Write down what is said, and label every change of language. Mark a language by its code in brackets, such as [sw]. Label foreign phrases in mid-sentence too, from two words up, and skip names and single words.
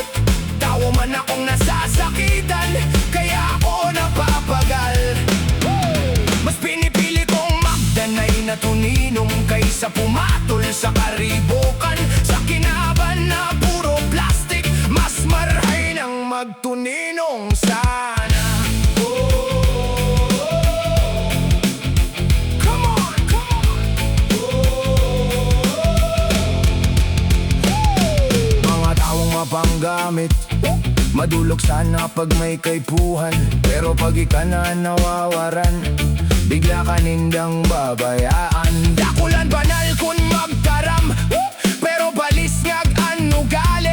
[bik] Tao man akong nasasakitan, kaya ako napapagal. Mas pinipili kong magdanay na tuninong kaysa pumatol sa karibukan. Sa kinaban na puro plastic, mas marhay nang magtuninong sana. [en] Come on, come on. [bik] Mga taong mapanggamit, madulok sana pag may kaipuhan. Pero pag ika na nawawaran, bigla ka nindang babayaan. Dakulan banal kun magkaram, pero balis ngag ano gali.